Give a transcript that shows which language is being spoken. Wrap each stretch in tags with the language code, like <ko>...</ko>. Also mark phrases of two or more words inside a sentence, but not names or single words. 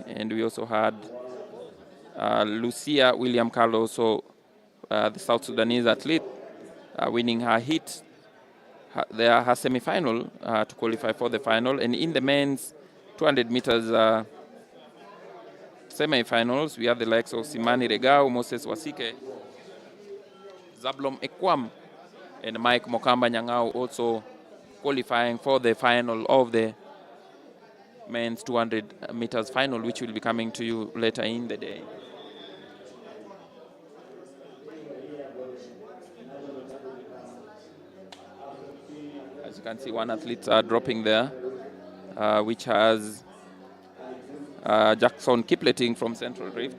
<en>And we also had Lucia William Carlos, so the South Sudanese athlete, winning her heat, her semi-final to qualify for the final. And in the men's 200 meters semi-finals, we have the likes of Simani Regau, Moses Wasike, Zablom Ekwam, and Mike Mokamba Nyang'au also qualifying for the final of the men's 200 meters final, which will be coming to you later in the day. As you can see, one athlete dropping there, which has Jackson Kipleting from Central Rift.</en>